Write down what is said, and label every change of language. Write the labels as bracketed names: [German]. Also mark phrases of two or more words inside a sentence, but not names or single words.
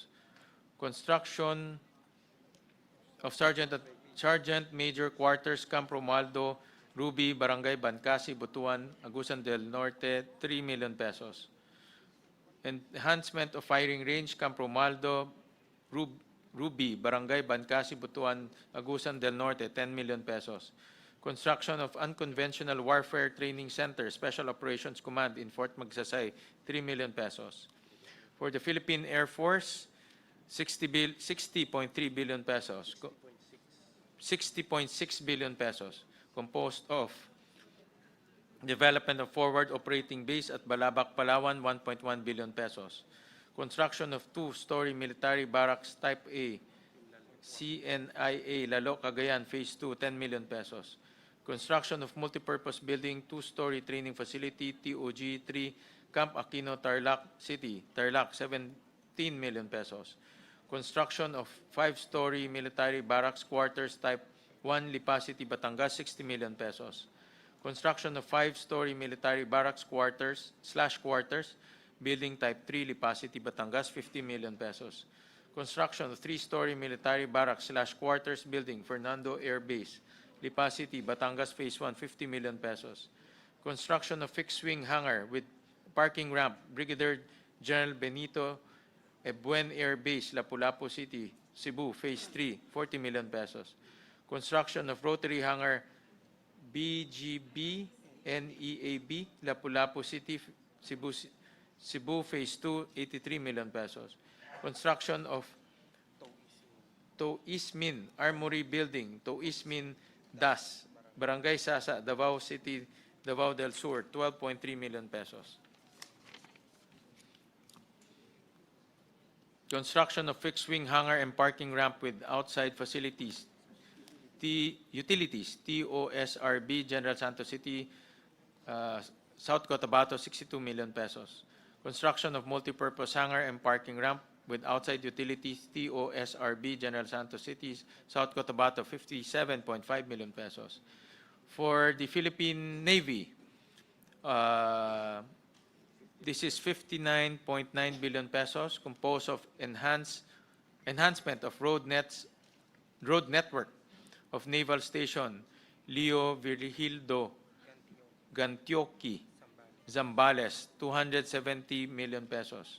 [English] Construction of Sergeant Major Quarters, Camp Romualdo Ruby, Barangay Bancasi, Butuan, Agusan del Norte, 3 million pesos. Enhancement of firing range, Camp Romualdo Ruby, Barangay Bancasi, Butuan, Agusan del Norte, 10 million pesos. Construction of Unconventional Warfare Training Center, Special Operations Command in Fort Magsaysay, 3 million pesos. For the Philippine Air Force, 60.3 billion pesos. 60.6 billion pesos, composed of development of forward operating base at Balabac, Palawan, 1.1 billion pesos. Construction of 2-story military barracks Type A, CNIA, Lalo, Cagayan, Phase 2, 10 million pesos. Construction of multipurpose building, 2-story training facility, TOG 3, Camp Aquino, Tarlac City, Tarlac, 17 million pesos. Construction of 5-story military barracks quarters Type 1, Lipa City, Batangas, 60 million pesos. Construction of 5-story military barracks quarters, building Type 3, Lipa City, Batangas, 50 million pesos. Construction of 3-story military barracks quarters building, Fernando Air Base, Lipa City, Batangas, Phase 1, 50 million pesos. Construction of fixed-wing hangar with parking ramp, Brigadier General Benito Ebuen Air Base, Lapu-Lapu City, Cebu, Phase 3, 40 million pesos. Construction of rotary hangar, BGB NEAB, Lapu-Lapu City, Cebu, Phase 2, 83 million pesos. Construction of Toismin Armory Building, Toismin Das, Barangay Sasa, Davao City, Davao del Sur, 12.3 million pesos. Construction of fixed-wing hangar and parking ramp with outside facilities, utilities, TOSRB, General Santos City, South Cotabato, 62 million pesos. Construction of multipurpose hangar and parking ramp with outside utilities, TOSRB, General Santos City, South Cotabato, 57.5 million pesos. For the Philippine Navy, this is 59.9 billion pesos, composed of enhancement of road network of Naval Station Leo Virgildo Gantioki, Zambales, 270 million pesos.